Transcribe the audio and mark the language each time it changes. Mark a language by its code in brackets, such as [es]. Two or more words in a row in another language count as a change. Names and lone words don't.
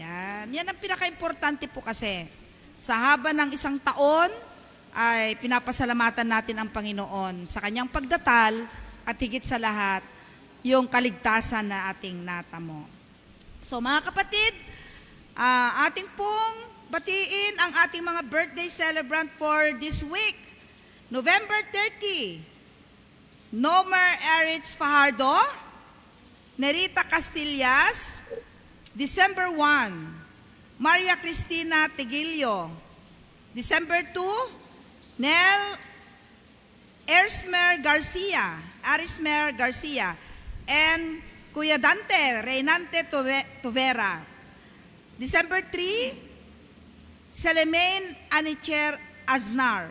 [tl] Yan ang pinaka-importante po kasi. Sa haba ng isang taon, ay pinapasalamatan natin ang Panginoon sa kanyang pagdatal at higit sa lahat, yung kaligtasan na ating natamo. So mga kapatid, ating pong batiin ang ating mga [en] birthday celebrant for this week. [tl] November 30, Nomer Eritz Fajardo, Nerita Castillas. December 1, Maria Cristina Tigilio. December 2, Nel Arismer Garcia. And Kuya Dante, Reynante Tuvera. December 3, Selemaine Anicher Aznar.